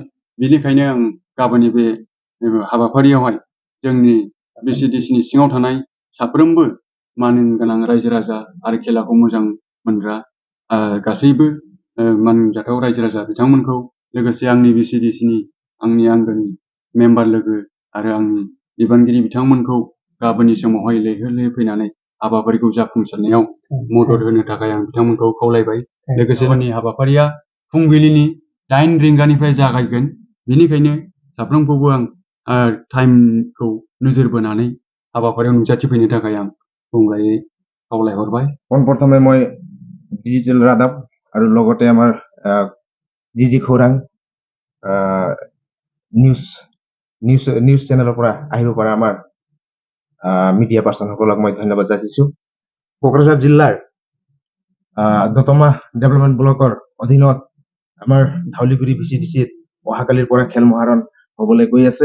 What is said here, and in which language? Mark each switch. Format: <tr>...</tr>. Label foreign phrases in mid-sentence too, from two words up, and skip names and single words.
<brx>बेनिखायनो आं गाबोननि बे हाबाफारियावहाय जोंनि बिसिडिसिनि सिङाव थानाय साफ्रोमबो मानगोनां रायजो राजा आरो खेलाखौ मोजां मोनग्रा गासैबो मानजाथाव रायजो राजा बिथांमोनखौ, लोगोसे आंनि बिसिडिसिनि आंनि आंगोनि मेम्बार लोगो आरो आंनि बिबानगिरि बिथांमोनखौ गाबोननि समावहाय लैहोर लैहोर फैनानै हाबाफारिखौ जाफुंसारनायाव मदद होनो थाखाय आं बिथांमोनखौ खावलायबाय। लोगोसे जोंनि हाबाफारिया फुंबिलिनि 9 रिंगानिफ्राय जागायगोन। बेनिखायनो साफ्रोमखौबो आं टाइमखौ नोजोर बोनानै हाबाफारियाव नुजाथिफैनो थाखाय आं बुंलायै खावलायहरबाय।</brx> <as>পোনপ্ৰথমে মই ডিজিটেল ৰাদাব আৰু লগতে আমাৰ জি খৌৰাং নিউজ চেনেলৰ পৰা আহিব পৰা আমাৰ মিডিয়া পাৰ্চনসকলক মই ধন্যবাদ যাচিছোঁ। কোকৰাঝাৰ জিলাৰ দতমা ডেভেলপমেণ্ট ব্লকৰ অধীনত আমাৰ ধাউলিগুৰি VCDCত অহাকালিৰ পৰা খেল মহাৰণ হ'বলৈ গৈ আছে।</as>